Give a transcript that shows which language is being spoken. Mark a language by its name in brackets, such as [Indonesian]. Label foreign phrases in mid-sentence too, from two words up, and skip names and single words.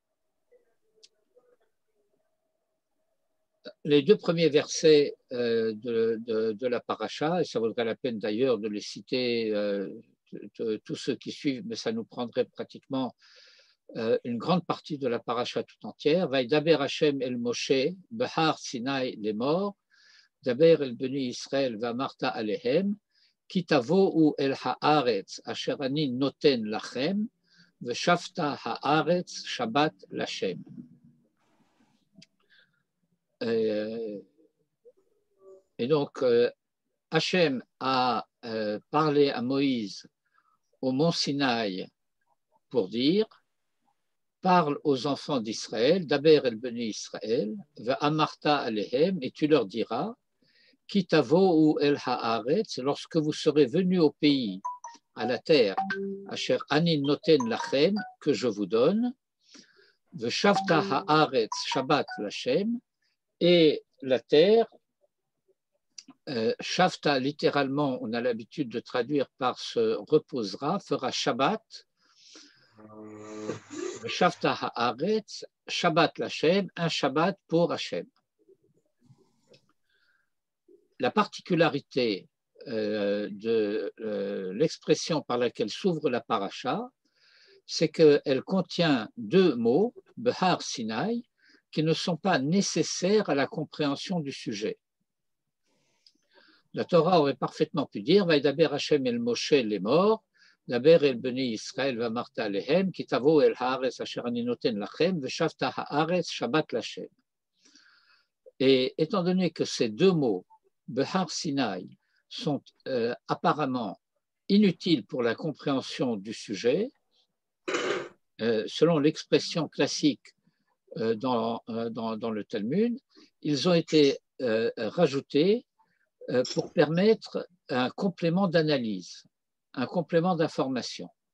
[French] Les deux premiers versets de la paracha, et ça vaudrait la peine d'ailleurs de les citer, tous ceux qui suivent, mais ça nous prendrait pratiquement une grande partie de la paracha tout entière. [Hebrew] וידבר השם אל משה, בהר סיני [French] les morts, [Hebrew] דבר אל בני ישראל, ואמרת אלהם, כי תבאו אל הארץ, אשר אני נתן לכם, ושבתה הארץ, שבת לכם. [French] Et donc, Hashem a parlé à Moïse au mont Sinaï pour dire: parle aux enfants d'Israël, [Hebrew] דבר אל בני ישראל, ואמרת אלהם, [French] et tu leur diras, [Hebrew] כי תבאו אל הארץ, [French] lorsque vous serez venus au pays, à la terre, [Hebrew] אשר אני נתן לכם, [French] que je vous donne, [Hebrew] ושבתה הארץ שבת לכם, [French] et la terre, Shavta littéralement, on a l'habitude de traduire par se reposera, fera Shabbat. [Hebrew] שבתה הארץ, שבת להשם, [French] un Shabbat pour Hashem. La particularité de l'expression par laquelle s'ouvre la paracha, c'est qu'elle contient deux mots, [Hebrew] בהר סיני, [French] qui ne sont pas nécessaires à la compréhension du sujet. La Torah aurait parfaitement pu dire [Hebrew] וידבר השם אל משה [French] les morts, [Hebrew] דבר אל בני ישראל ואמרת אלהם, כי תבאו אל הארץ אשר אני נתן לכם, ושבתה הארץ שבת לכם. [French] Et étant donné que ces deux mots, [Hebrew] בהר סיני, [French] sont apparemment inutiles pour la compréhension du sujet, selon l'expression classique dans le Talmud, ils ont été rajoutés pour permettre un complément d'analyse, un complément d'information.